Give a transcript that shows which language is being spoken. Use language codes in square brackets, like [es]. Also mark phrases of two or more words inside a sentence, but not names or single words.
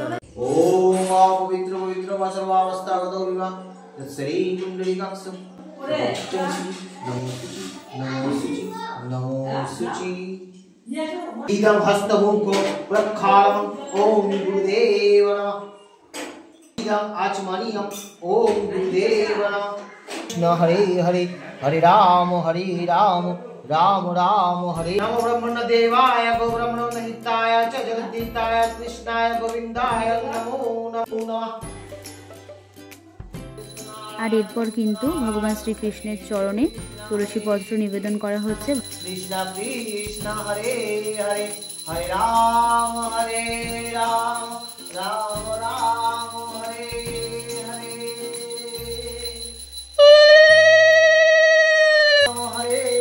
[sa] ওম পবিত্র পবিত্র সর্বাবস্থাগত বিবাহ শ্রী কুণ্ডলিকাক্ষম নমো শুচি ইদং হস্তমুখো প্রক্ষালং ওম গুরুদেব নমঃ ইদং আচমনিয়ং ওম গুরুদেব নমঃ। কৃষ্ণ হরে হরে হরে রাম राम राम हरे। नमो ब्रह्मण देवाय गो ब्रह्मण हिताय च जगद्दिताय कृष्णाय गोविंदाय नमो नमः। [bn] আর এরপর কিন্তু ভগবান শ্রীকৃষ্ণের চরণে তুলসী পত্র নিবেদন করা হচ্ছে। [sa] কৃষ্ণ কৃষ্ণ হরে হরে হরে রাম রাম রাম হরে হরে হরে